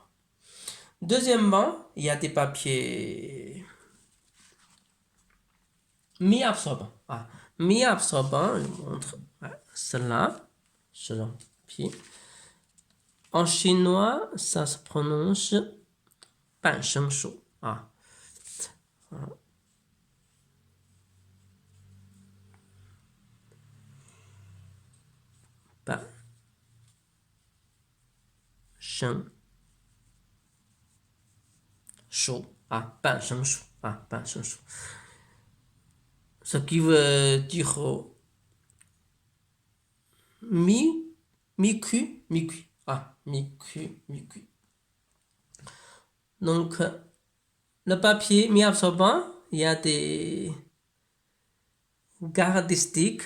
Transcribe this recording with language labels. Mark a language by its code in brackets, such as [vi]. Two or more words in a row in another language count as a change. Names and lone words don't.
[fr] Deuxièmement, il y a des papiers mi-absorbants. Ah, mi-absorbant, je vous montre. Ouais, cela, pied. En chinois, ça se prononce [zh] 半生熟 啊。半生熟啊，半生熟啊，半生熟。 [fr] Ce qui veut dire mi-cuit, mi-cuit. Ah, mi-cuit, mi-cuit. Donc, le papier mi-absorbant, il y a des caractéristiques.